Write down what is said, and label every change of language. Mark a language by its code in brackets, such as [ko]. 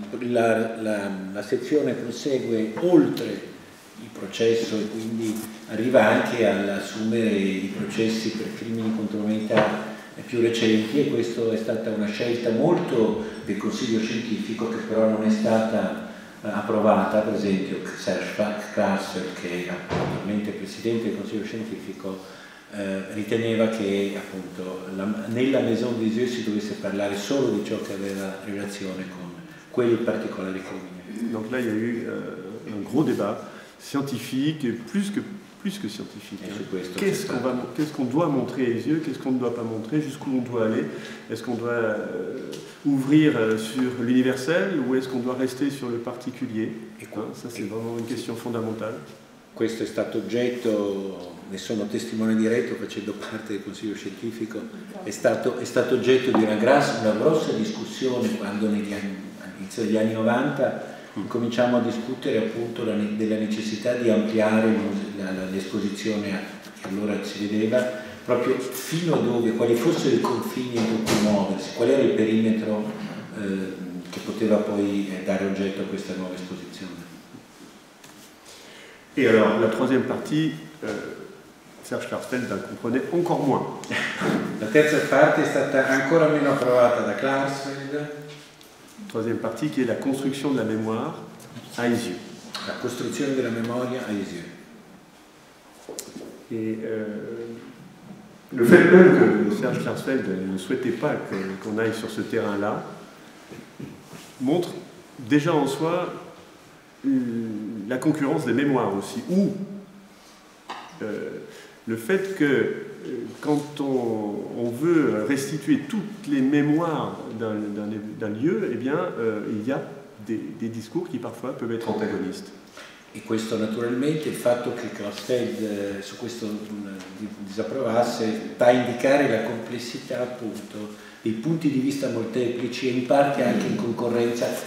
[it] La sezione prosegue oltre il processo, e quindi arriva anche all'assumere i processi per crimini contro l'umanità più recenti, e questa è stata una scelta molto del Consiglio scientifico, che però non è stata approvata. Per esempio Serge Klarsfeld, che è attualmente presidente del Consiglio scientifico, riteneva che appunto nella Maison de Lisieux si dovesse parlare solo di ciò che aveva relazione con quei particolari crimini. [fr] Donc là il y a eu un gros débat scientifique, et plus que scientifique. Qu'est-ce qu'on doit montrer à les yeux, qu'est-ce qu'on ne doit pas montrer, jusqu'où on doit aller? Est-ce qu'on doit ouvrir sur l'universel, ou est-ce qu'on doit rester sur le particulier? Ça c'est vraiment une question fondamentale. [it] Questo è stato oggetto, ne sono testimone diretto facendo parte del Consiglio scientifico, è stato oggetto di una grossa discussione quando all'inizio degli anni 90 cominciamo a discutere appunto della necessità di ampliare l'esposizione che allora si vedeva, proprio fino a dove, quali fossero i confini entro cui muoversi, qual era il perimetro che poteva poi dare oggetto a questa nuova esposizione. [fr] Et alors la troisième partie, Serge Klarsfeld en comprenait encore moins. [it] La terza parte è stata ancora meno approvata da Klarsfeld. [fr] Troisième partie qui est la construction de la mémoire à Lisieux. [it] La costruzione della memoria a Lisieux. [fr] Et le fait même que Serge Klarsfeld ne souhaitait pas qu'on aille sur ce terrain-là montre déjà en soi la concurrence des mémoires aussi, ou le fait que quand on veut restituer toutes les mémoires d'un lieu, eh bien, il y a des discours qui parfois peuvent être antagonistes. [it] E questo naturalmente, il fatto che Klarsfeld su questo disapprovasse, va a indicare la complessità appunto dei punti di vista molteplici e in parte anche in concorrenza.